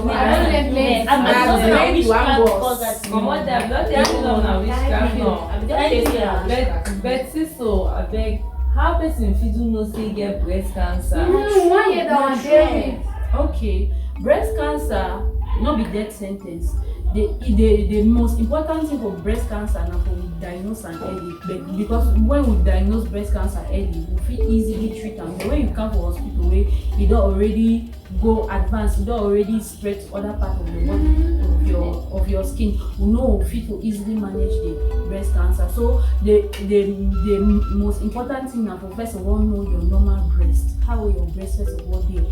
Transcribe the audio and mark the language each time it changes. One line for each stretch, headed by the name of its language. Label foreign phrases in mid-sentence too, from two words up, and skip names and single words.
Nigerian Pidgin: But so I beg, how person fit do know say get breast cancer? 1 year that one. Okay, breast cancer no be death sentence. the most important thing for breast cancer na for we diagnose am early, but because when we diagnose breast cancer early, we fit easily treat am. But when you come for hospital wey e don already go advance, e don already spread to other part of the body of your skin, we no fit to easily manage the breast cancer. So the most important thing na for first of all know your normal breast, how your breast first of all dey.